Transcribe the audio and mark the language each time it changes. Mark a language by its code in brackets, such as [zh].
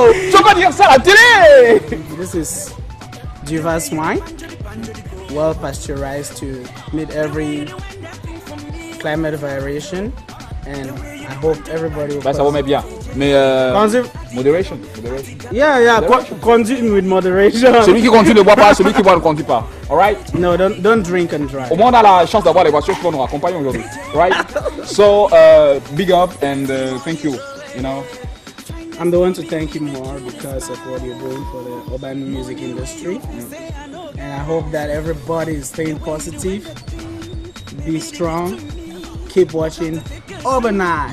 [fr] Tu vas pas dire ça à la télé. [en] This is Jivas wine, well pasteurized to meet every climate variation, and I hope everybody will. [fr] Ça vous met bien. Mais moderation. [en] Yeah. Consume with moderation. [fr] Celui qui conduit ne boit pas, celui qui boit ne conduit pas. [en] Alright? No, don't drink and drive. [fr] Au moins on a la chance d'avoir les voitures qui vont nous accompagner aujourd'hui. [en] Right? So big up and thank you. You know. I'm the one to thank you more because of what you're doing for the urban music industry. And I hope that everybody is staying positive. Be strong. Keep watching Urbanize.